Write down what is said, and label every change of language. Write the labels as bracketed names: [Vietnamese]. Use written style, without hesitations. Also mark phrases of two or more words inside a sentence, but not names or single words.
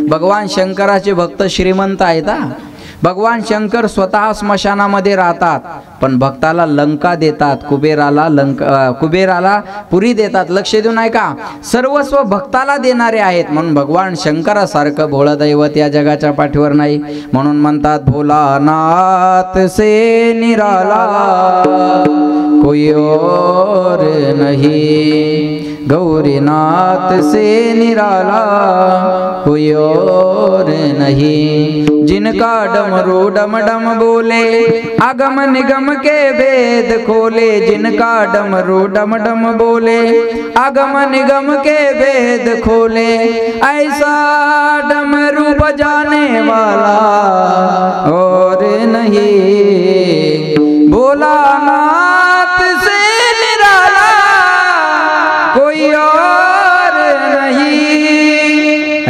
[Marathi] भगवान शंकराचे भक्त श्रीमंत आहेत. भगवान शंकर स्वतः स्मशानामध्ये राहतात, पण भक्ताला लंका देतात, कुबेराला पुरी देतात. लक्ष देऊन ऐका, सर्वस्व भक्ताला देणारे आहेत. म्हणून भगवान शंकरासारखं भोळ दैवत या जगाच्या पाठीवर नाही. म्हणून म्हणतात, [Hindi] भोलानाथ से निराला कोई और नहीं, गौरीनाथ से निराला कोई और नहीं, जिनका डमरू डम डम बोले आगम निगम के भेद खोले, जिनका डमरू डम डम बोले आगम निगम के भेद खोले, ऐसा डमरू बजाने वाला और नहीं, भोलानाथ से निराला कोई और नहीं।